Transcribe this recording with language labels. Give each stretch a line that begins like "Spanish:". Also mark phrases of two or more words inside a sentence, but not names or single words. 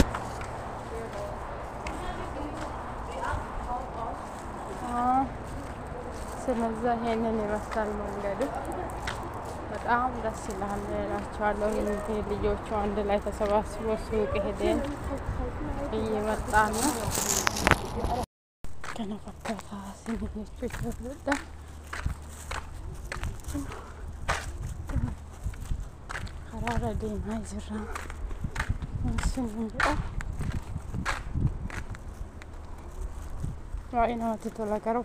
Amharic: ስለዚህ ይሄንን ይመስላል መንገዱ። በጣም ደስ ይላል እላቸዋለሁ። እነዚህ ልጆቹ አንድ ላይ ተሰባስበው ሱቅ ሄደን እየመጣን ነው።
Oromo: kana fakkaataa isin jechuu jaalladha. Karaarra deemaa jirra. Isin jedha. Baay'ee namatti tola garuu.